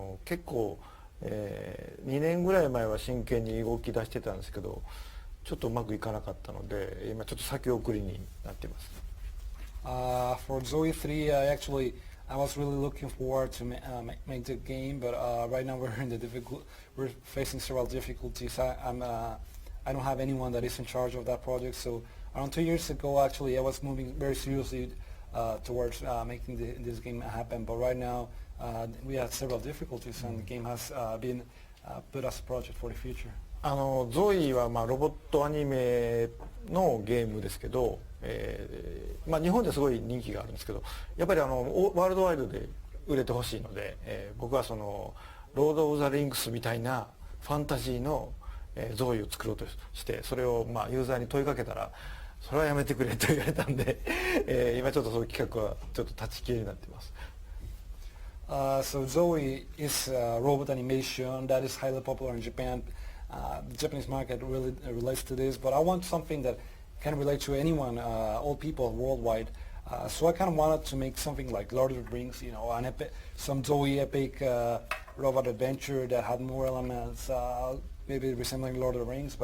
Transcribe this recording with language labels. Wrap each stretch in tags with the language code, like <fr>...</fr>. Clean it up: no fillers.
<ja>結構、2年ぐらい前は真剣に動き出してたんですけど、ちょっとうまくいかなかったので、今ちょっと先送りになっています。</ja> <en>For Zoe 3, I was really looking forward to make the game, but right now we're facing several difficulties. I don't have anyone that is in charge of that project. So around 2 years ago, actually, I was moving very seriously towards making this game happen. But right now, we have several difficulties, and the game has been put as a project for the future.</en> <ja>ゾイはロボットアニメのゲームですけど、日本ですごい人気があるんですけど、やっぱりワールドワイドで売れてほしいので、僕はそのロード・オブ・ザ・リングスみたいなファンタジーのゾイを作ろうとして、それをユーザーに問いかけたら、それはやめてくれと言われたんで、今ちょっとそういう企画はちょっと立ち消えになってます。</ja> <en>So Zoe is robot animation that is highly popular in Japan. The Japanese market really relates to this, but I want something that can relate to anyone, all people worldwide. So I kind of wanted to make something like Lord of the Rings, some Zoe epic robot adventure that had more elements, maybe resembling Lord of the Rings.</en>